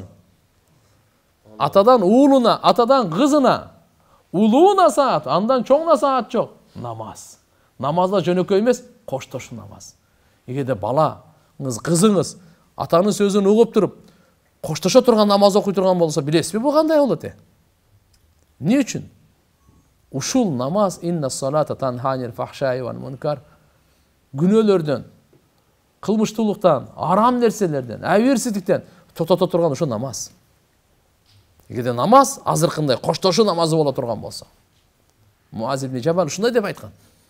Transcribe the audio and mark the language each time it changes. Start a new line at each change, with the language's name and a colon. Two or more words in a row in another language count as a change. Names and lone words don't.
Kyrgyz: Атадан уулуна, атадан кызына, улууна саат, андан чоңуна саат жок. Намаз. Намазда жөнөкөй эмес, коштошу намаз. Эгерде балаңыз, кызыңыз атанын сөзүн угуп туруп, коштошо турган намаз окуй турган болсо, билесизби бул кандай болот? Эмне үчүн? Ушул намаз
Arabic: إن الصلاة تنهى عن الفحشاء والمنكر.
Kyrgyz: Күнөөлөрдөн, кылмыштуулуктан, арам нерселерден, абийирсиздиктен тотото турган ушул намаз. Эгерде намаз азыркындай коштошу намазы боло турган болсо, Муаз ибн Джабал ушундай деп айткан.